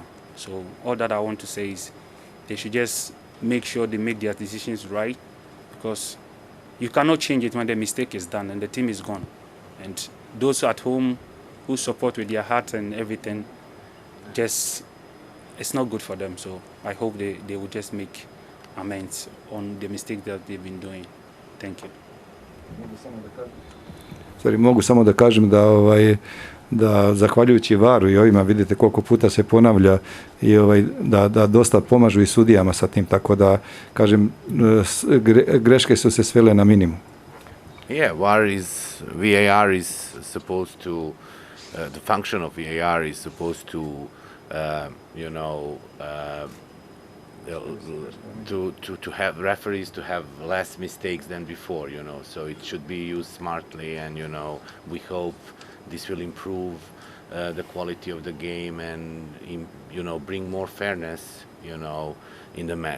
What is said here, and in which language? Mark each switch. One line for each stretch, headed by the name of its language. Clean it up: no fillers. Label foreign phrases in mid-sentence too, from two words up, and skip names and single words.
English: So all that I want to say is they should just make sure they make their decisions right, because you cannot change it when the mistake is done and the team is gone. And those at home who support with their heart and everything, it's not good for them. So I hope they will just make amends on the mistake that they've been doing. Thank you.
Serbian: Mogu samo da kažem da zahvaljujući VAR-u i ovima, vidite koliko puta se ponavlja, i da dosta pomažu i sudijama sa tim, tako da kažem, greške su se svele na minimum.
English: Yeah, VAR is supposed to, the function of VAR is supposed to, to have referees to have less mistakes than before, so it should be used smartly, and we hope this will improve the quality of the game and bring more fairness in the match.